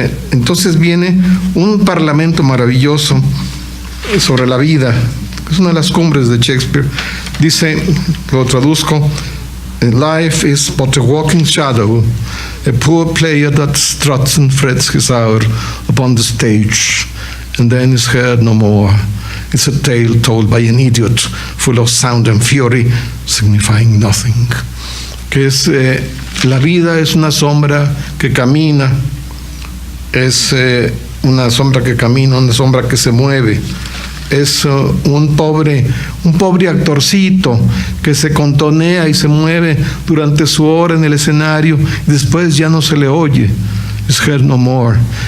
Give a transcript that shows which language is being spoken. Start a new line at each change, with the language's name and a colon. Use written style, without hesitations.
Spanish: Entonces viene un parlamento maravilloso sobre la vida, es una de las cumbres de Shakespeare. Dice, lo traduzco:
English: life is but a walking shadow, a poor player that struts and frets his hour upon the stage, and then is heard no more. It's a tale told by an idiot, full of sound and fury, signifying nothing.
Spanish: Que es, la vida es una sombra que camina, es una sombra que camina, una sombra que se mueve. Es un pobre actorcito que se contonea y se mueve durante su hora en el escenario y después ya no se le oye.
English: It's heard no more.